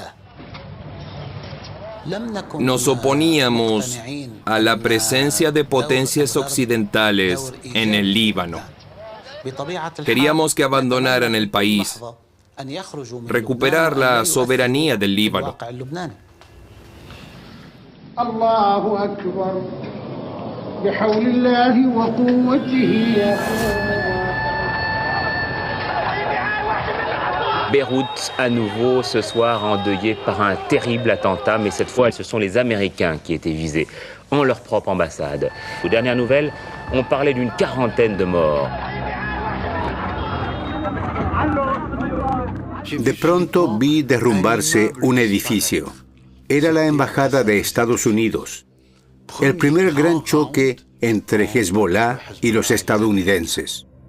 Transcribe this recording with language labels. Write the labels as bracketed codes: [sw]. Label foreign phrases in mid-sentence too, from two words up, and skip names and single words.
[es] Nos oponíamos a la presencia de potencias occidentales en el Líbano. Queríamos que abandonaran el país, recuperar la soberanía del Líbano. [ar] الله أكبر. بحول الله وقوته يا [fr] Beyrouth, à nouveau ce soir endeuillée par un terrible attentat, mais cette fois ce sont les Américains qui étaient visés, en leur propre ambassade. Aux dernières nouvelles, on parlait d'une quarantaine de morts. [es] De pronto vi derrumbarse un edificio. Era la embajada de Estados Unidos. El primer gran choque entre Hezbollah y los estadounidenses.